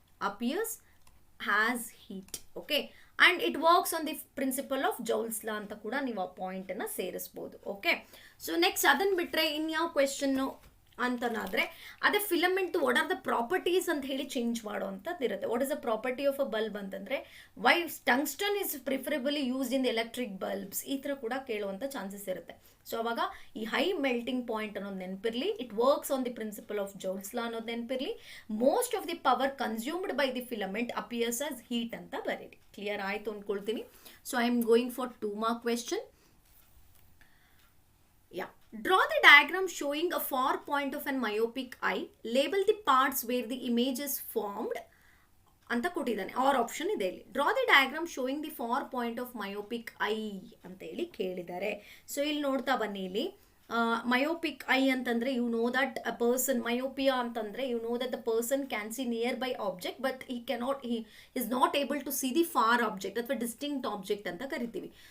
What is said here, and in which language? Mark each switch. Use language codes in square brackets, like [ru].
[en] Appears has heat. Okay, and it works on the principle of Joule's law [kn] ಅಂತ ಕೂಡ ನೀವು ಆ ಪಾಯಿಂಟನ್ನು ಸೇರಿಸ್ಬೋದು. Okay, so next ಅದನ್ನು ಬಿಟ್ಟರೆ ಇನ್ಯಾವ ಕ್ವೆಶನ್ನು ಅಂತನಾದರೆ ಅದೇ filament what are the properties ಅಂತ ಹೇಳಿ ಚೇಂಜ್ ಮಾಡೋ ಅಂಥದ್ದು ಇರುತ್ತೆ. [en] what is the property of a bulb ಅಂತಂದರೆ why tungsten is preferably used in electric bulbs, [kn] ಈ ಥರ ಕೂಡ ಕೇಳುವಂಥ ಚಾನ್ಸಸ್ ಇರುತ್ತೆ. ಸೊ ಅವಾಗ ಈ ಹೈ ಮೆಲ್ಟಿಂಗ್ ಪಾಯಿಂಟ್ ಅನ್ನೋದು ನೆನಪಿರಲಿ, [en] It works on the principle of Joule's law ಅನ್ನೋದು ನೆನಪಿರಲಿ, most of the power consumed by the filament appears as heat ಅಂತ ಬರೀರಿ. [kn] ಕ್ಲಿಯರ್ ಆಯಿತು ಅಂದ್ಕೊಳ್ತೀನಿ. [en] So I am going for 2 mark question. Yeah. Draw the diagram showing a far point of an myopic eye. Label the parts where the image is formed [kn] ಅಂತ ಕೊಟ್ಟಿದ್ದಾನೆ. R option ಇದೆ ಇಲ್ಲಿ. [en] draw the diagram showing the far point of myopic eye [kn] ಅಂತ ಹೇಳಿ ಕೇಳಿದ್ದಾರೆ. So ಇಲ್ಲಿ ನೋಡ್ತಾ ಬನ್ನಿ, [en] ಇಲ್ಲಿ myopic eye ಅಂತಂದರೆ you know that a person, myopia ಅಂತಂದರೆ you know that the person can see nearby object but he is not able to see the far object ಅಥವಾ distinct object ಅಂತ ಕರಿತೀವಿ.